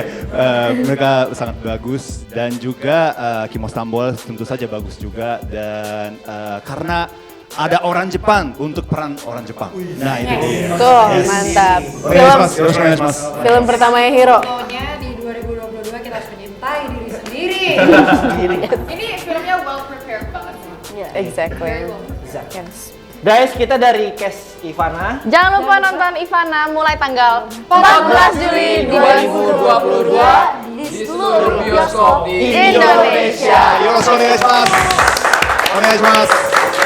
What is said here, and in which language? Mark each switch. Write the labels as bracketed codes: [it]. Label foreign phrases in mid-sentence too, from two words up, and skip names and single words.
[id] Mereka sangat bagus dan juga Kimo Stambul tentu saja bagus juga dan karena ada orang Jepang untuk peran orang Jepang. Nah itu dia. Tuh, mantap. Mas. Film pertamanya Hiro. Pokoknya di 2022 kita harus mencintai diri sendiri. Ini filmnya [en] well prepared [id] banget sih. [en] Exactly. [id] Guys, kita dari cast Ivana. jangan lupa nonton Ivana mulai tanggal 14 Juli 2022 di seluruh bioskop di Indonesia. [ja] よろしくお願いします.